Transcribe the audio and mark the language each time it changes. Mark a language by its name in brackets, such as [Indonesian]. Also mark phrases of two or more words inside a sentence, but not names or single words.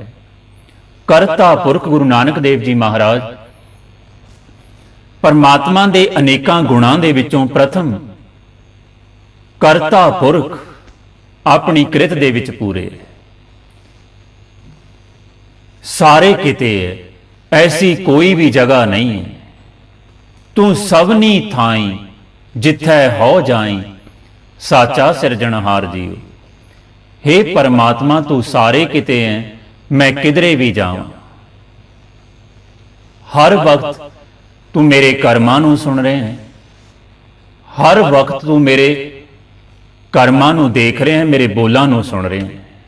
[Punjabi] ਕਰਤਾ ਪੁਰਖ ਗੁਰੂ ਨਾਨਕ ਦੇਵ ਜੀ ਮਹਾਰਾਜ ਪਰਮਾਤਮਾ ਦੇ ਅਨੇਕਾਂ ਗੁਣਾਂ ਦੇ ਵਿਚੋਂ ਪ੍ਰਥਮ ਕਰਤਾ ਪੁਰਖ ਅਪਨੀ ਕ੍ਰਿਤ ਦੇ ਵਿਚ ਪੂਰੇ, ਸਾਰੇ ਕਿਤੇ ਹੈ, ਐਸੀ ਕੋਈ ਭੀ ਜਗ੍ਹਾ ਨਹੀਂ ਹੈ। ਤੂ ਸਬਨੀ ਥਾਈ ਜਿਥੈ ਹੋ ਜਾਈ, ਸਾਚਾ ਸਿਰਜਨਹਾਰ ਜੀਵ। ਹੇ ਪਰਮਾਤਮਾ ਤੂ ਸਾਰੇ ਕਿਤੇ ਹੈ, ਮੈਂ ਕਿਧਰੇ ਭੀ ਜਾਊਂ। ਹਰ ਵਕਤ ਤੂ ਮੇਰੇ ਕਰਮਾਂ ਨੂੰ ਸੁਣ ਰਹੇ ਹੈਂ, ਹਰ ਵਕਤ ਤੂ ਮੇਰੇ ਕਰਮਾਂ ਨੂੰ ਦੇਖ ਰਹੇ ਹੈਂ, ਮੇਰੇ ਬੋਲਾਂ ਨੂੰ ਸੁਣ ਰਹੇ ਹੈਂ।